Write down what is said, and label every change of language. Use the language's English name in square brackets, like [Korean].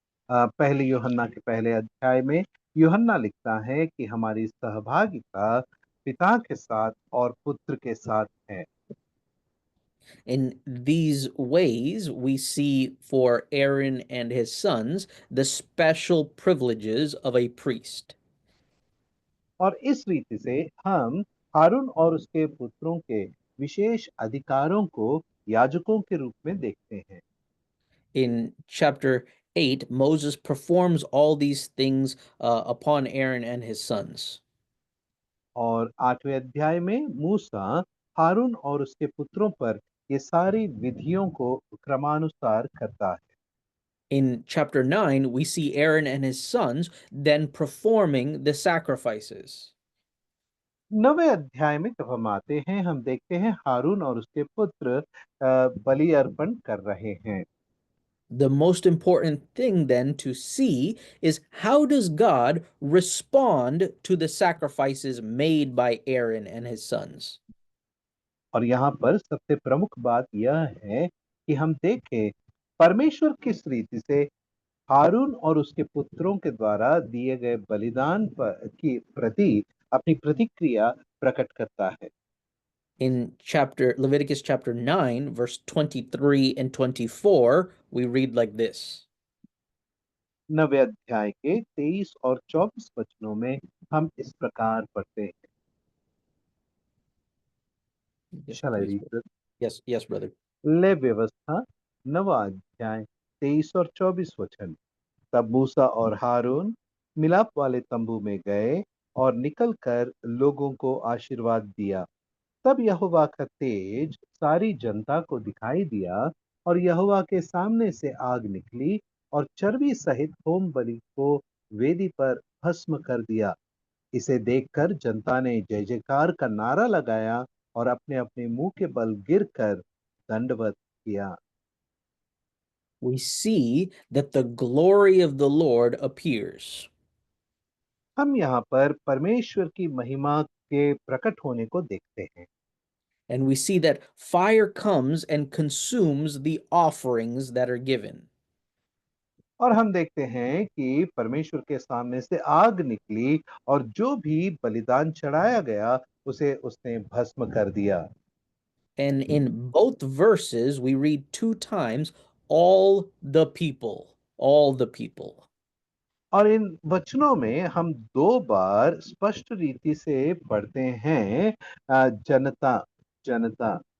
[Hindi] पहले यूहन्ना के पहले अध्याय में यूहन्ना लिखता है कि हमारी सहभागिता पिता के साथ और पुत्र के साथ है। [English] In these ways, we see for Aaron and his sons the special privileges of a priest. [Hindi] और इस रीति से हम हारून और उसके पुत्रों के विशेष अधिकारों को याजकों के रूप में देखते हैं। [English] In chapter 8, Moses performs all these things upon Aaron and his sons. [Hindi] और 8वें अध्याय में मूसा हारून और उसके पुत्रों पर ये सारी विधियों को क्रमानुसार करता है। [English] In chapter 9, we see Aaron and his sons then performing the sacrifices. [Hindi] 9वें अध्याय में जब हम आते हैं हम देखते हैं हारून और उसके पुत्र बलि अर्पण कर रहे हैं। [English] The most important thing then to see is how does God respond to the sacrifices made by Aaron and his sons? [Hindi] और यहाँ पर सबसे प्रमुख बात यह है कि हम देखें परमेश्वर किस रीति से हारून और उसके पुत्रों के द्वारा दिए गए बलिदान की प्रति अपनी प्रतिक्रिया प्रकट करता है। [English] In Leviticus chapter 9, verse 23 and 24, we read like this. [Hindi] 9वें अध्याय के 23 और 24 वचनों में हम इस प्रकार पढ़ते हैं। [English] Yes, Shall I please, read brother. this? Yes, brother. [Hindi] ले व्यवस्था 9वां अध्याय 23 और 24 वचन। तब मूसा और हारून मिलाप वाले तंबू में गए और निकलकर लोगों को आशीर्वाद दिया। तब यहोवा का तेज सारी जनता को दिखाई दिया और यहोवा के सामने से आग निकली और चर्बी सहित होम बलि को वेदी पर भस्म कर दिया। इसे देखकर जनता ने जय जयकार का नारा लगाया और अपने अपने मुंह के बल गिरकर दंडवत किया। [English] We see that the glory of the Lord appears. [Hindi] हम यहाँ पर परमेश्वर की महिमा के प्रकट होने को देखते हैं। [English] And we see that fire comes and consumes the offerings that are given. [Hindi] और हम देखते हैं कि परमेश्वर के सामने से आग निकली और जो भी बलिदान चढ़ाया गया उसे उसने भस्म कर दिया। [English] And in both verses, we read 2 times, all the people, all the people. [Hindi] और इन वचनों में हम 2 बार स्पष्ट रीति से पढ़ते हैं जनता जनता।